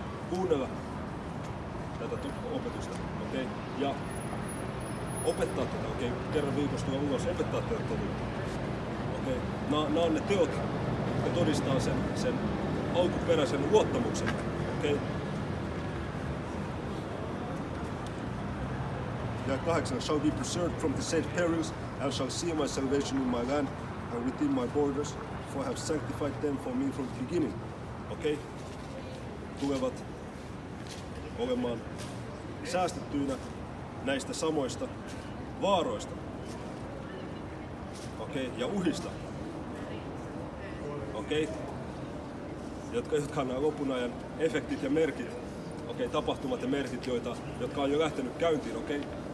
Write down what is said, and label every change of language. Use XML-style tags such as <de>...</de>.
<fi>Kuunnella tätä opetusta, okei, ja opettaa tätä, okei, kerran viikossa tulla ulos, opettaa tätä totuutta, okei. Nämä on ne teot, jotka todistaa sen alkuperäisen luottamuksen, okei. Ja 8.</fi> <en>Shall be preserved from the said perils, and shall see my salvation in my land, and within my borders, for I have sanctified them for me from the beginning, okei.</en> <fi>Tulevat olemaan säästettyinä näistä samoista vaaroista. ja uhista. Jotka on nämä lopun ajan efektit ja merkit, tapahtumat ja merkit, jotka on jo lähtenyt käyntiin.</fi>